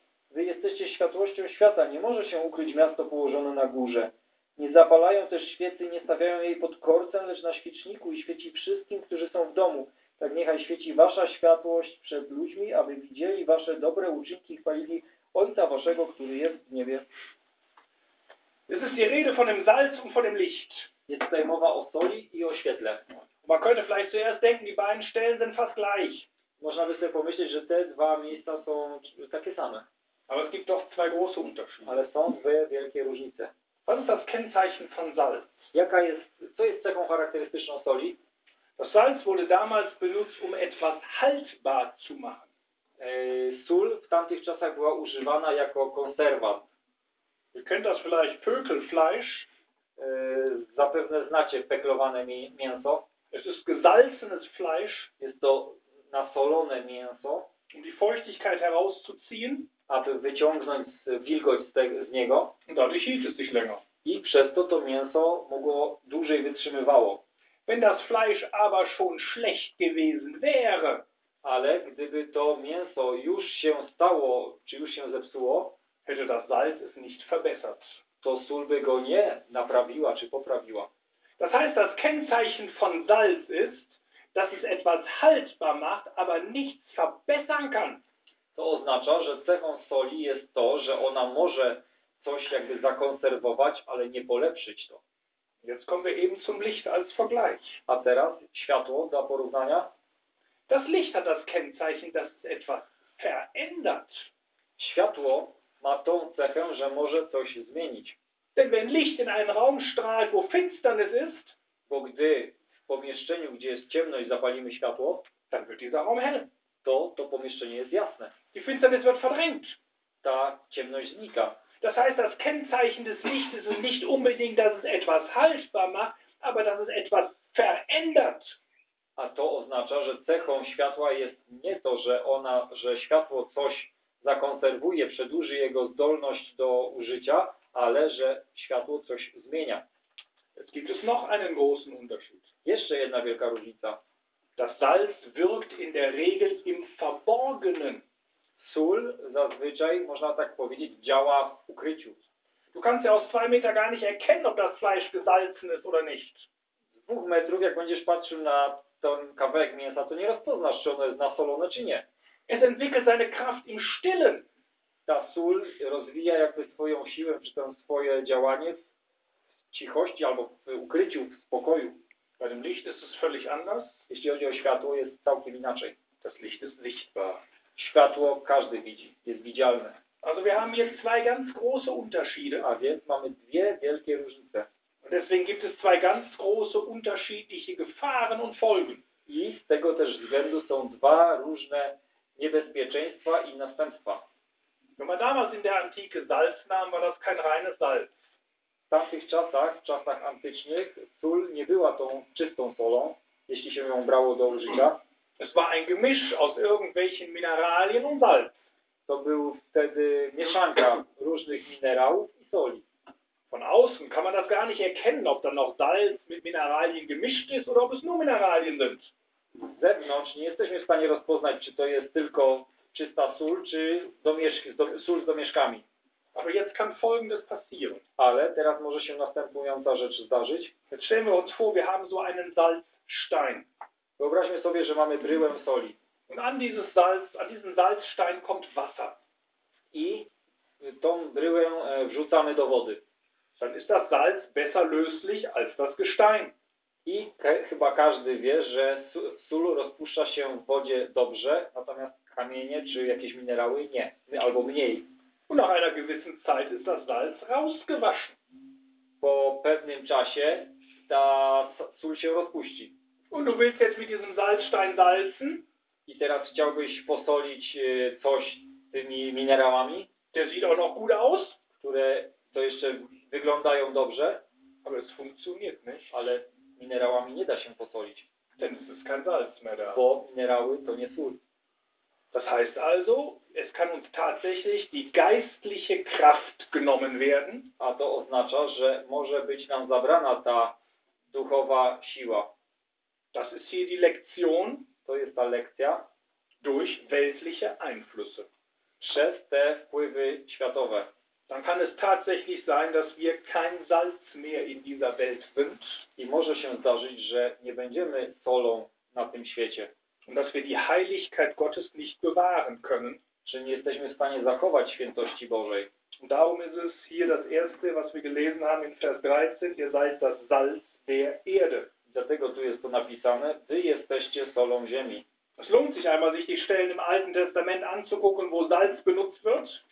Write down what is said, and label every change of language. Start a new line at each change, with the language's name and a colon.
Polish: Wy jesteście światłością świata. Nie może się ukryć miasto położone na górze. Nie zapalają też świecy, nie stawiają jej pod korcem, lecz na świeczniku i świeci wszystkim, którzy są w domu. Tak niechaj świeci wasza światłość przed ludźmi, aby widzieli wasze dobre uczynki i chwalili Ojca waszego, który jest w niebie.
German: Es ist die Rede von dem Salz und von dem Licht.
Polish: Jest tutaj mowa o soli i o świetle.
German: Man könnte vielleicht zuerst denken, die beiden Stellen sind fast gleich.
Polish: Można by sobie pomyśleć, że te dwa miejsca są takie same.
German: Aber es gibt doch zwei große Unterschiede.
Polish: Ale są dwie wielkie różnice.
German: Was ist das Kennzeichen von Salz?
Polish: Jaka jest, co jest cechą charakterystyczną soli?
German: Das Salz wurde damals benutzt, um etwas haltbar zu machen.
Polish: Sól w tamtych czasach była używana jako konserwant.
German: Ihr kennt das vielleicht, Pökelfleisch.
Polish: Zapewne znacie peklowane mięso.
German: Es ist gesalzenes Fleisch.
Polish: Jest to nasolone mięso.
German: Um die Feuchtigkeit herauszuziehen.
Polish: Aby wyciągnąć wilgoć z niego.
German: Dadurch hielt es sich länger.
Polish: I przez to to mięso mogło dłużej wytrzymywało.
German: Wenn das Fleisch aber schon schlecht gewesen wäre.
Polish: Ale gdyby to mięso już się stało, czy już się zepsuło,
German: hätte das Salz es nicht verbessert.
Polish: To sól by go nie naprawiła, czy poprawiła.
German: Das heißt, das Kennzeichen von Salz ist, dass es etwas haltbar macht, aber nichts verbessern kann.
Polish: To oznacza, że cechą soli jest to, że ona może coś jakby zakonserwować, ale nie polepszyć to.
German: Jetzt kommen wir eben zum Licht als Vergleich.
Polish: A teraz światło dla porównania.
German: Das Licht hat das Kennzeichen, dass es etwas verändert.
Polish: Światło ma tą cechę, że może coś zmienić.
German: Denn wenn Licht in einen Raum strahlt, wo Finsternis ist,
Polish: bo gdy w pomieszczeniu, gdzie jest ciemność, zapalimy światło,
German: dann wird dieser Raum hell.
Polish: To pomieszczenie jest jasne.
German: Die Finsternis wird verdrängt.
Polish: Ta ciemność znika.
German: Das heißt, das Kennzeichen des Lichtes ist nicht unbedingt, dass es etwas haltbar macht, aber dass es etwas verändert.
Polish: A to oznacza, że cechą światła jest nie to, że ona, że światło coś zakonserwuje, przedłuży jego zdolność do użycia, ale że światło coś zmienia.
German: Es gibt es noch einen großen Unterschied.
Polish: Jeszcze jedna wielka różnica.
German: Das Salz wirkt in der Regel im Verborgenen.
Polish: Sól zazwyczaj, można tak powiedzieć, działa w ukryciu.
German: Du kannst ja aus 2 Meter gar nicht erkennen, ob das Fleisch gesalzen ist oder nicht.
Polish: Z 2 metrów, jak będziesz patrzył na ten kawałek mięsa, to nie rozpoznasz, czy ono jest nasolone, czy nie.
German: Es entwickelt seine Kraft im Stillen.
Polish: Ta sól rozwija jakby swoją siłę, czy tam swoje działanie w cichości, albo w ukryciu, w spokoju.
German: Bei dem Licht ist es völlig anders.
Polish: Jeśli chodzi o światło, jest całkiem inaczej.
German: Das Licht ist sichtbar.
Polish: Światło każdy widzi, jest widzialne.
German: Also wir haben hier zwei ganz große Unterschiede.
Polish: A więc mamy dwie wielkie różnice.
German: Und deswegen gibt es zwei ganz große unterschiedliche Gefahren und Folgen.
Polish: I z tego też względu są dwa różne niebezpieczeństwa i następstwa.
German: Wenn man damals in der Antike Salz nahm, war das kein reines Salz.
Polish: W tamtych czasach, w czasach antycznych, sól nie była tą czystą solą, jeśli się ją brało do użycia.
German: Es war ein Gemisch aus irgendwelchen Mineralien und Salz.
Polish: To był wtedy mieszanka różnych minerałów i soli.
German: Von außen kann man das gar nicht erkennen, ob dann noch Salz mit Mineralien gemischt ist oder ob es nur Mineralien sind.
Polish: Z zewnątrz nie jesteśmy w stanie rozpoznać, czy to jest tylko czysta sól, czy sól z domieszkami.
German: Aber jetzt kann Folgendes passieren.
Polish: Ale teraz może się następująca rzecz zdarzyć.
German: Jetzt stellen wir uns vor, wir haben so einen Salzstein.
Polish: Wyobraźmy sobie, że mamy bryłę soli.
German: Und an dieses Salz, an diesen Salzstein kommt Wasser.
Polish: I tą bryłę wrzucamy do wody.
German: Dann ist das Salz besser löslich als das Gestein.
Polish: I chyba każdy wie, że sól rozpuszcza się w wodzie dobrze, natomiast kamienie czy jakieś minerały nie, albo mniej.
German: Und nach einer gewissen Zeit ist das Salz rausgewaschen.
Polish: Po pewnym czasie ta sól się rozpuści.
German: Und du willst jetzt mit diesem Salzstein salzen?
Polish: I teraz chciałbyś posolić coś tymi minerałami?
German: Der sieht auch noch gut aus.
Polish: Które to jeszcze wyglądają dobrze.
German: Aber es funktioniert nicht.
Polish: Ale minerałami nie da się posolić.
German: Denn es ist kein Salz mehr da.
Polish: Bo minerały to nie sól.
German: Das heißt also, es kann uns tatsächlich die geistliche Kraft genommen werden.
Polish: A to oznacza, że może być nam zabrana ta duchowa siła.
German: Das ist hier die Lektion.
Polish: To jest ta lekcja.
German: Durch weltliche Einflüsse.
Polish: Przez te wpływy światowe.
German: Dann kann es tatsächlich sein, dass wir kein Salz mehr in dieser Welt sind.
Polish: I może się zdarzyć, że nie będziemy solą na tym świecie.
German: Und dass wir die Heiligkeit Gottes nicht bewahren können.
Polish: Że nie jesteśmy w stanie zachować świętości Bożej.
German: Und darum ist es hier das erste, was wir gelesen haben in Vers 13. Ihr seid das Salz der Erde.
Polish: Dlatego tu jest to napisane: wy jesteście solą ziemi.
German: Es lohnt sich einmal, sich die Stellen im Alten Testament anzugucken, wo Salz benutzt wird.